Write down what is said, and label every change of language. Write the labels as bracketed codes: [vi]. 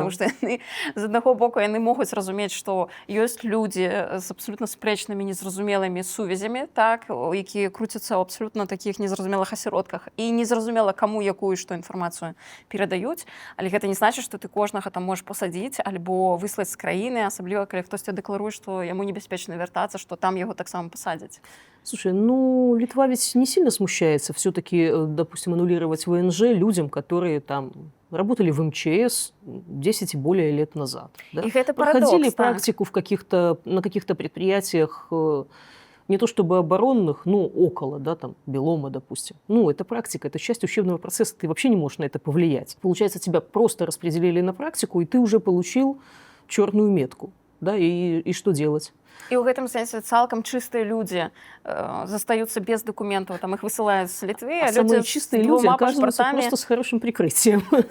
[be] Таму што яны, з аднаго боку, яны могуць разумець, што ёсць людзі з абсалютна спрэчнымі, незразумелымі сувязямі, так? Якія круцяцца ў абсалютна такіх незразумелых асяродках. І незразумела, каму якую што інфармацыю перадаюць. Але гэта не значыць, што ты кожнага там можаш пасадзіць альбо выслаць з краіны, асабліва, калі хтосьці дэкларуе, што яму небяспечна вяртацца, што там яго таксама пасадзяць. [ru] Слушай, Литва ведь не сильно смущается все-таки, допустим, аннулировать ВНЖ людям, которые там работали в МЧС 10 и более лет назад. Да? И это парадокс, проходили да. практику на каких-то предприятиях, не то чтобы оборонных, но около, да, там, Белома, допустим. Это практика, это часть учебного процесса, ты вообще не можешь на это повлиять. Получается, тебя просто распределили на практику, и ты уже получил черную метку. Да, и что делать? [be] І ў гэтым сэнсе цалкам чыстыя людзі застаюцца без дакументаў, там іх высылаюць з Літвы, [ru] а самые чистые люди оказываются просто с хорошим прикрытием.